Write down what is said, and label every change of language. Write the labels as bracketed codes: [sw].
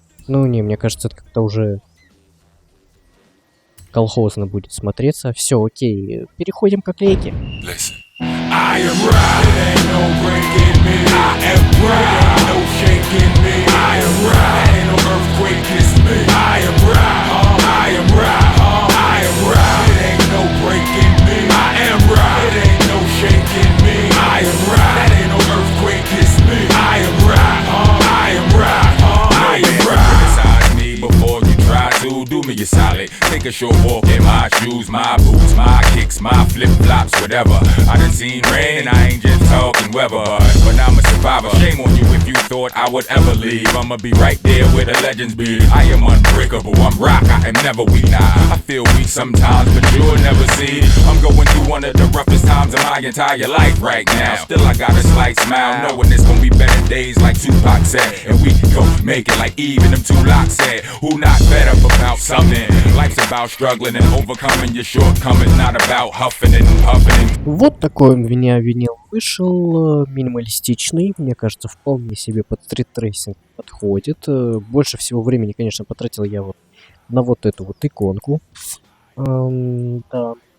[ru] Ну, не, мне кажется, это как-то уже колхозно будет смотреться. Все, окей, переходим к оклейке. [en] I am right, it ain't no breaking me. I am right, it ain't no shaking me. I am right, it ain't no earthquake, it's me. I am right, I am right, I am right, it ain't no breaking me. I am right, it ain't no shaking me. I am right, that ain't no earthquake, it's me. I am right, I am right, I am right. Criticize me before you try to do me a solid. Take a short walk in my shoes, my boots, my kicks, my flip-flops, whatever. I done seen rain and I ain't just talking weather. But I'm a survivor. Shame on you if you thought I would ever leave. I'ma be right there where the legends be. I am unbreakable, I'm rock, I am never weak. Nah, I feel weak sometimes, but you'll never see. I'm going through one of the roughest times of my entire life right now. Still I got a slight smile, knowing it's gonna be better days like Tupac said. And we gon' make it like even them two locks said. Who not better about something? Life's about struggling and overcoming your shortcomings, not about huffing and puffing. [ru] Вот такой у меня винил вышел, минималистичный, мне кажется, вполне себе под стрит-трейсинг подходит. Больше всего времени, конечно, потратил я вот на вот эту вот иконку. Да.